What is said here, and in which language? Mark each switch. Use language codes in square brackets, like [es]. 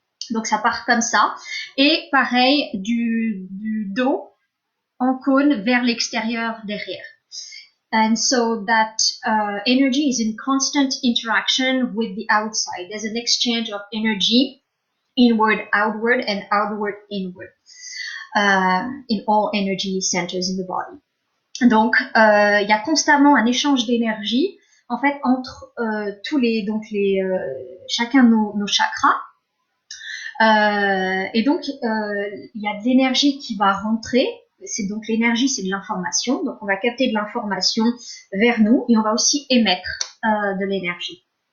[fr] Donc ça part comme ça, et pareil du dos en cône vers l'extérieur derrière. [en] And so that energy is in constant interaction with the outside. There's an exchange of energy, inward, outward, and outward, inward, in all energy centers in the body. [fr] Donc, il y a constamment un échange d'énergie, en fait, entre tous les, donc chacun de nos chakras. Et donc, il y a de l'énergie qui va rentrer. C'est donc l'énergie, c'est de l'information. Donc, on va capter de l'information vers nous et on va aussi émettre de l'énergie.